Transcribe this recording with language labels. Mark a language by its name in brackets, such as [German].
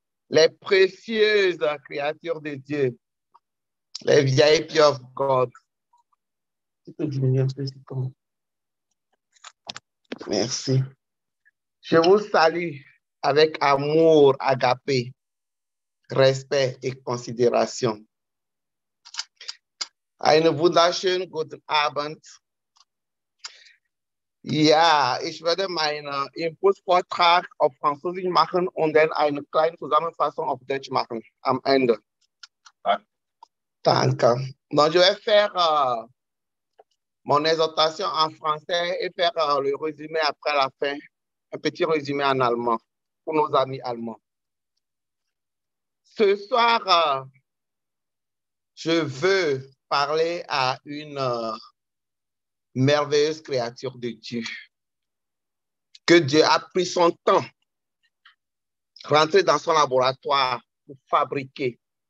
[French] Les précieuses créatures de Dieu. Les [English] VIP of God. [French] Tu peux diminuer un peu, c'est comment? Merci. Je vous salue avec amour, agapé, respect et considération. [German] Einen wunderschönen guten Abend. Ja, ich werde meinen Impulsvortrag auf Französisch machen und dann eine kleine Zusammenfassung auf Deutsch machen am Ende. Danke. [French] Donc, je vais faire mon exhortation en français et faire le résumé après la fin, un petit résumé en allemand pour nos amis allemands. Ce soir, je veux parler à une merveilleuse créature de Dieu, que Dieu a pris son temps, rentrer dans son laboratoire pour fabriquer.